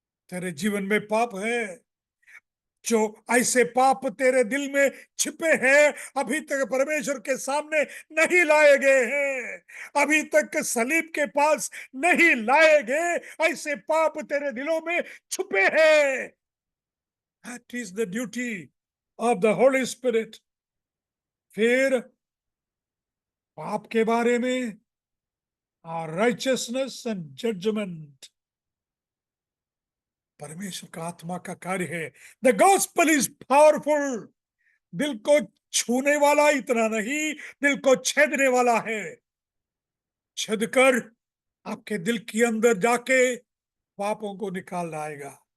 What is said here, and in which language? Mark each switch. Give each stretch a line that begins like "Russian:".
Hindi: तेरे जीवन में पाप है, जो ऐसे पाप तेरे दिल में छिपे हैं, अभी तक परमेश्वर के सामने नहीं लाए गए हैं, अभी तक सलीब के पास नहीं लाए गए, ऐसे पाप तेरे दिलों में छुपे हैं।
English: That is the duty of the Holy Spirit.
Hindi: फिर पाप के बारे में
English: righteousness and judgment,
Hindi: परमेश्वर का आत्मा का कार्य है।
English: the gospel is powerful,
Hindi: दिल को छूने वाला इतना नहीं, दिल को छेदने वाला है, छेद कर आपके दिल के अंदर जाके पापों को निकाल लाएगा।